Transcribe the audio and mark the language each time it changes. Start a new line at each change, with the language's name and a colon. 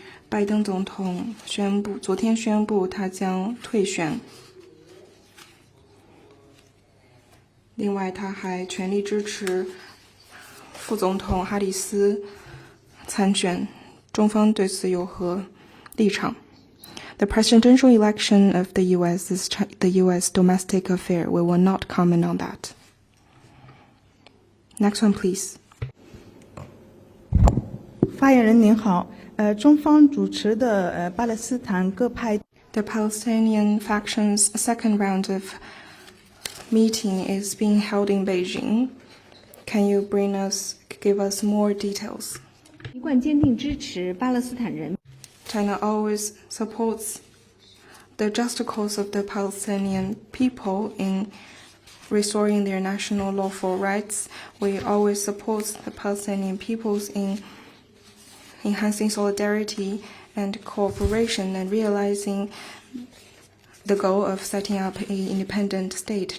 Chinese: 拜登总统昨天宣布他将退选。另外，他还全力支持副总统哈里斯参选。中方对此有何立场
English: The presidential election of the U.S. is the U.S. domestic affair. We will not comment on that. Next one, please.
Chinese: 发言人您好，中方主持的巴勒斯坦各派
English: The Palestinian faction's second round of meeting is being held in Beijing. Can you give us more details?
Chinese: 一贯坚定支持巴勒斯坦人。
English: China always supports the just cause of the Palestinian people in restoring their national lawful rights. We always support the Palestinian peoples in enhancing solidarity and cooperation and realizing the goal of setting up an independent state.